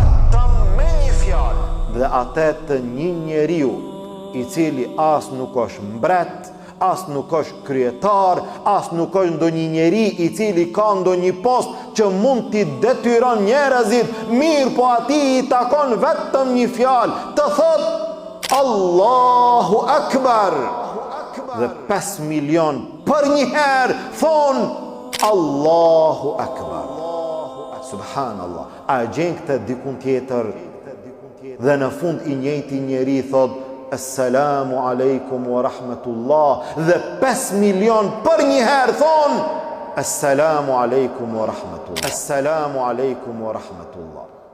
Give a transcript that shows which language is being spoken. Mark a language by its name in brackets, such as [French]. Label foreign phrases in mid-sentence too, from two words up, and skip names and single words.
[Albanian] Dhe atë të një njeriu i cili as nuk është mbret, as nuk është kryetar, as nuk është ndonjë njeri i cili ka ndonjë post që mund t'i detyron njerëzit, mirë po ati i takon vetëm një fjalë, të thot [Arabic] الله أكبر. [Albanian] Dhe 5 milion për një herë thonë [Arabic] الله أكبر. [Albanian] Subhanallah. A gjen këtë dikun tjetër? Dhe në fund i njëjti njeri thot [Arabic] السلام عليكم ورحمة الله, [Albanian] dhe 5 milion për një herë thon [Arabic] السلام عليكم ورحمة الله. السلام عليكم ورحمة الله.